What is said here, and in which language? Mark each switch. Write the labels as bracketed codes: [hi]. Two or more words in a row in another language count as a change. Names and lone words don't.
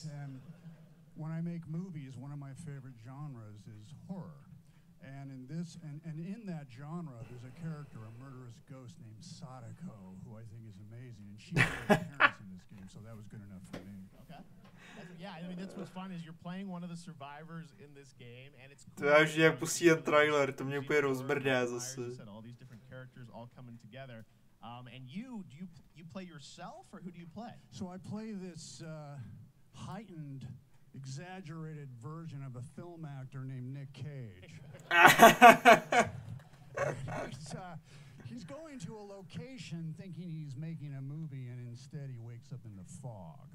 [en] And when I make movies, one of my favorite genres is horror. And in this, and in that genre, there's a character, a murderous ghost named Sadako, who I think is amazing. And she made an appearance in this game, so that was good enough for me. Okay. Yeah, I mean, that's what's fun is you're playing one of the survivors in this game, and it's To cool. [cs] já už jak pustí ten trailer, to mě úplně rozbrdá zase. [en] All these different characters all coming together. And you play yourself, or who do you play? So I play this heightened, exaggerated version of a film actor named Nick Cage. He's going to a location thinking he's making a movie, and instead he wakes up in the fog.